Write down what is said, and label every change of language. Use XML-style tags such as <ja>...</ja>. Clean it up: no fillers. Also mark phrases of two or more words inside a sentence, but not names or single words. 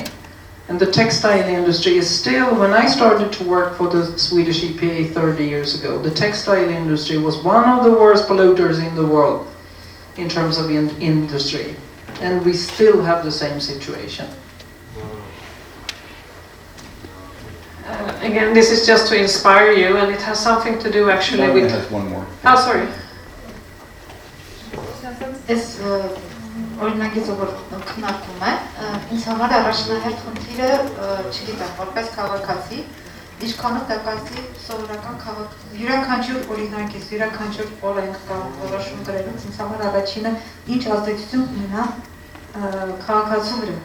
<en>And the textile industry is still, when I started to work for the Swedish EPA 30 years ago, the textile industry was one of the worst polluters in the world in terms of industry. And we still have the same situation. Again, this is just to inspire you, and it has something to do actually with... has one more. Oh, sorry.</en> <hy>Ես օրինակից որ քննարկում է, ինձ համար առաջնահերթ խնդիրը, չգիտեմ, որպես քաղաքացի, ինչքանով դա կազմի սովորական յուրաքանչյուր օրինակից, յուրաքանչյուր օրենք կամ որոշում գրելուց ինձ համար առաջինը ինչ ազդեցություն ունենա քաղաքացու վրա,</hy>